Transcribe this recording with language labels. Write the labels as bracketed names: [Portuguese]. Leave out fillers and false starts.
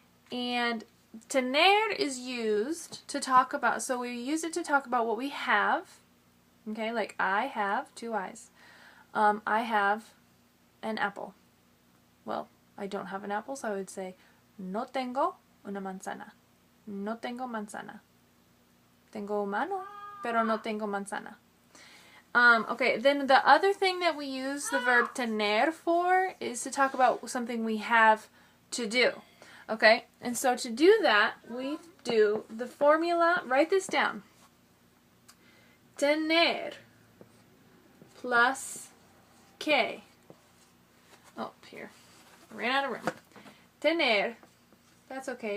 [English] And tener is used to talk about, so we use it to talk about what we have. Okay, like I have 2 eyes. I have an apple. Well, I don't have an apple, so I would say [Spanish] no tengo una manzana. No tengo manzana. Tengo mano, pero no tengo manzana. [English] Okay, then the other thing that we use the verb tener for is to talk about something we have to do. Okay, and so to do that, we do the formula, write this down. Tener plus que. Oh, here. I ran out of room. Tener. That's okay.